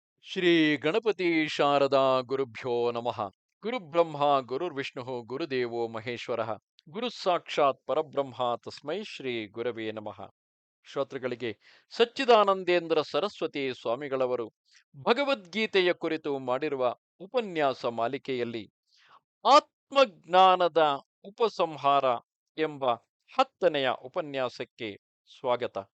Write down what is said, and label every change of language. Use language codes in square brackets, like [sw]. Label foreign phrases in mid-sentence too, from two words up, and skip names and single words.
[sa] ಶ್ರೀ ಗಣಪತಿ ಶಾರದಾ ಗುರುಭ್ಯೋ ನಮಃ. ಗುರುಬ್ರಹ್ಮ ಗುರುರ್ವಿಷ್ಣು ಗುರುದೇವೋ ಮಹೇಶ್ವರ. ಗುರು ಸಾಕ್ಷಾತ್ ಪರಬ್ರಹ್ಮ ತಸ್ಮೈ ಶ್ರೀ ಗುರವೇ ನಮಃ. [kn] ಶ್ರೋತೃಗಳಿಗೆ ಸಚ್ಚಿದಾನಂದೇಂದ್ರ ಸರಸ್ವತಿ ಸ್ವಾಮಿಗಳವರು ಭಗವದ್ಗೀತೆಯ ಕುರಿತು ಮಾಡಿರುವ ಉಪನ್ಯಾಸ ಮಾಲಿಕೆಯಲ್ಲಿ ಆತ್ಮಜ್ಞಾನದ ಉಪಸಂಹಾರ ಎಂಬ 10ನೆಯ ಉಪನ್ಯಾಸಕ್ಕೆ ಸ್ವಾಗತ.